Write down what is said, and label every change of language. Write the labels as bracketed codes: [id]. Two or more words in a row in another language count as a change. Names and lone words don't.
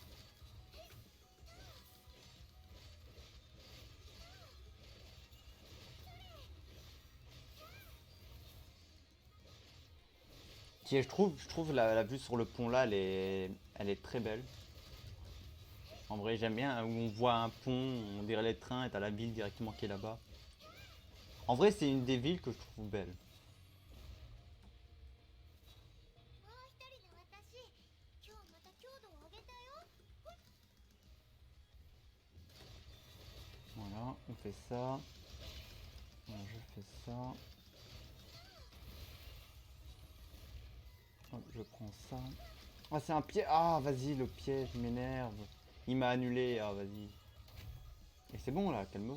[fr] Qui est, je trouve la vue sur le pont là, elle est très belle. En vrai, j'aime bien où on voit un pont, on dirait les trains et t'as la ville directement qui est là-bas. En vrai, c'est une des villes que je trouve belle. [ja] もう一人の私今日また強度を上げたよ [fr] Voilà, on fait ça. Voilà, je fais ça. Hop, je prends ça. Ah, c'est un piège. Ah, vas-y, le piège, il m'énerve. Il m'a annulé. Ah, vas-y. Et c'est bon là, calmos.